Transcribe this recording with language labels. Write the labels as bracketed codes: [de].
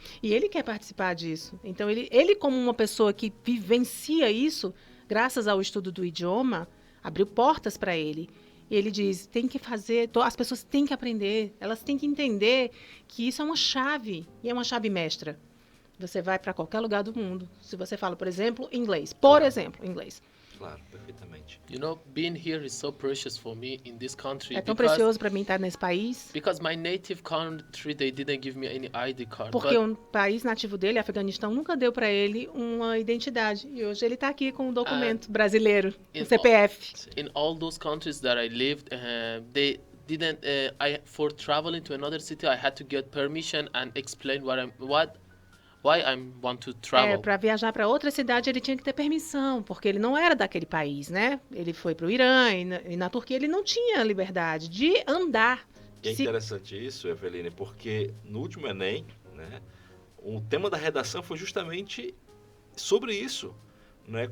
[pt] E ele quer participar disso. Então, ele como uma pessoa que vivencia isso, graças ao estudo do idioma, abriu portas para ele. E ele diz, tem que fazer, as pessoas têm que aprender, elas têm que entender que isso é uma chave, e é uma chave mestra. Você vai para qualquer lugar do mundo. Se você fala, por exemplo, inglês. Claro, perfeitamente. [en] You know, being here is so precious for me in this country [pt] É tão precioso para mim estar nesse país, [en] because my native country, they didn't give me any ID card. [pt] porque o país nativo dele, Afeganistão, nunca deu para ele uma identidade. E hoje ele está aqui com um documento brasileiro, um [en] in [pt] CPF. [en] in all those countries that I lived, they didn't. For traveling to another city, I had to get permission and explain why I want to travel. [pt] Para viajar para outra cidade, ele tinha que ter permissão, porque ele não era daquele país, né? Ele foi para o Irã e na Turquia ele não tinha liberdade de andar. E é interessante isso, Eveline, porque no último Enem, né, o tema da redação foi justamente sobre isso, né?